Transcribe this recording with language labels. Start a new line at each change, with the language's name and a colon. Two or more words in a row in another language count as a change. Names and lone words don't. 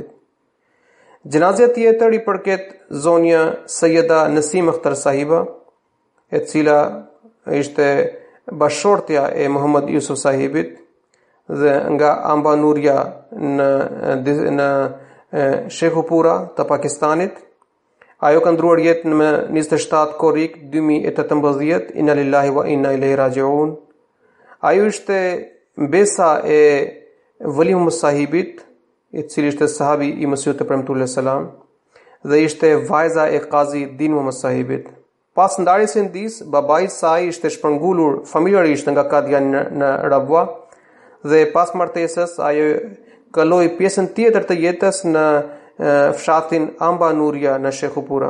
Albanian: Gjenazja tjetër i përket zonja Sayyida Nasim Akhtar Sahiba, e cila ishte bashortja e Muhammad Yusuf Sahibit dhe nga Amba Nuria në Shekhupura të Pakistanit. Ajo ka ndruar jetën në 27 korrik 2018,
Arabic: إنا لله وإنا إليه راجعون.
Albanian: Ajo ishte mbesa e Vali Muhammad Sahibit, i cili ishte sahabi i Mesihut të premtuar selam, dhe ishte vajza e Qazi Din Muhammad Sahibit. Pas ndarjes së ndis, babai i saj ishte shpërngulur familjarisht nga Kadia në Rabwa dhe pas martesës ajo kaloi pjesën tjetër të jetës në fshatin Amba Nuria në Shekhupura.